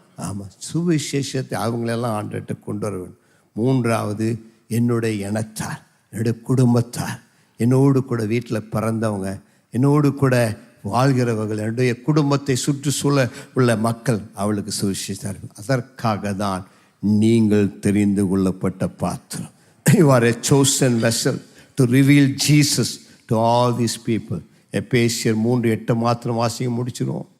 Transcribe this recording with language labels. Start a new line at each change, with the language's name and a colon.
Tamil: ஆமாம், சுவிசேஷத்தை அவங்களெல்லாம் ஆண்டுகிட்ட கொண்டு வர வேண்டும். 3வது, என்னுடைய இனத்தார், என்னுடைய குடும்பத்தார், என்னோடு கூட வீட்டில் பிறந்தவங்க, என்னோடு கூட வாழ்கிறவர்கள், என்னுடைய குடும்பத்தை சுற்றுச்சூழ உள்ள மக்கள், அவளுக்கு சுவிசேஷம். அதற்காக தான் நீங்கள் தெரிந்து கொள்ளப்பட்ட பாத்திரம்.
English: You are a chosen vessel to reveal Jesus to all these people.
Tamil: எபேசியர் 3:8 மாத்திரம் வாசிக்க முடிச்சிருவோம்.